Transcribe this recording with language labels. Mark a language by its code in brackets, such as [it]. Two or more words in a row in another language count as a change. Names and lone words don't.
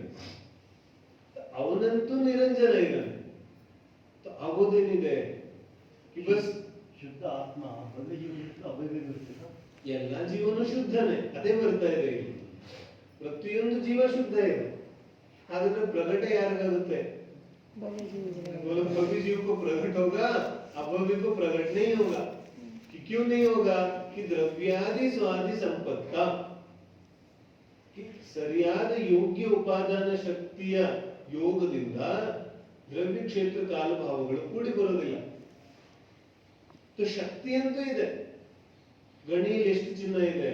[kn] ಅವನಂತೂ ನಿರಂಜನ ಇದ್ದಾನೆ. ಆಗೋದೇನಿದೆ? ಬಸ್ ಶುದ್ಧ ಆತ್ಮ ಭವ್ಯ ಜೀವನ ಅಭವ್ಯ ಇರ್ತದೆ. ಎಲ್ಲ ಜೀವನ ಶುದ್ಧನೇ, ಅದೇ ಬರ್ತಾ ಇದೆ ಇಲ್ಲಿ. ಪ್ರತಿಯೊಂದು ಜೀವ ಶುದ್ಧ ಇದೆ. ಹಾಗಾದ್ರೆ ಪ್ರಗಟ ಯಾರಿಗಾಗುತ್ತೆ? [hi] भव्य जीव को प्रकट होगा, अभव्य को प्रकट नहीं होगा. कि क्यों नहीं होगा? कि द्रव्यादि स्वादि संपत्ता [kn] ಸರಿಯಾದ ಯೋಗ್ಯ ಉಪಾದಾನ ಶಕ್ತಿಯ ಯೋಗದಿಂದ ದ್ರವ್ಯ ಕ್ಷೇತ್ರ ಕಾಲಭಾವಗಳು ಕೂಡಿ ಬರೋದಿಲ್ಲ. ಶಕ್ತಿ ಅಂತೂ ಇದೆ. ಗಣಿಯಲ್ಲಿ ಎಷ್ಟು ಚಿನ್ನ ಇದೆ?